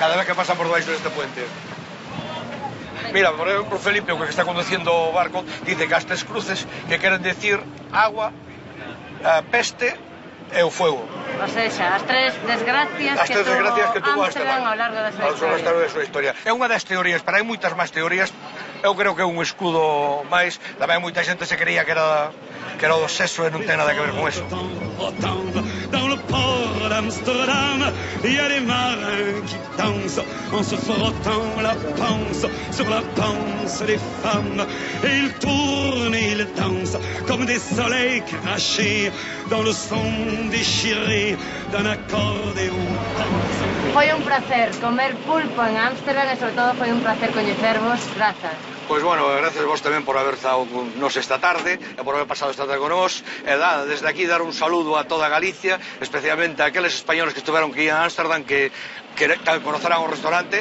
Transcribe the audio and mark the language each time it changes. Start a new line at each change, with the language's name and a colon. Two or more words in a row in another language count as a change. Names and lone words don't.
Galician: Cada vez que pasan por debaixo deste puente. Mira, por exemplo, Felipe, o que está conduciendo o barco, dice que as 3 cruces que queren decir agua, peste e o fuego. O seja, as 3 desgracias que tuvo Amsterdam ao largo da súa historia. É unha das teorías, pero hai moitas máis teorías. Eu creo que é un escudo máis. Tamén moita xente se creía que era o do sexo e non ten nada que ver con eso.
French: Dans le port d'Amsterdam, il y a des marins qui dansent en se frottant la panse sur la panse des femmes. Et ils tournent et ils dansent comme des soleils crachés dans le son déchiré d'un accordéon.
Galician: Foi un placer comer pulpo en Amsterdam e sobre todo foi un placer coñecervos. Grazas. Pois, bueno, gracias vos tamén por haber estado con nos esta tarde e por haber pasado esta tarde con nós. E desde aquí dar un saludo a toda Galicia, especialmente a aqueles españoles que estiveron que iban a Ámsterdam, que conocerán o restaurante.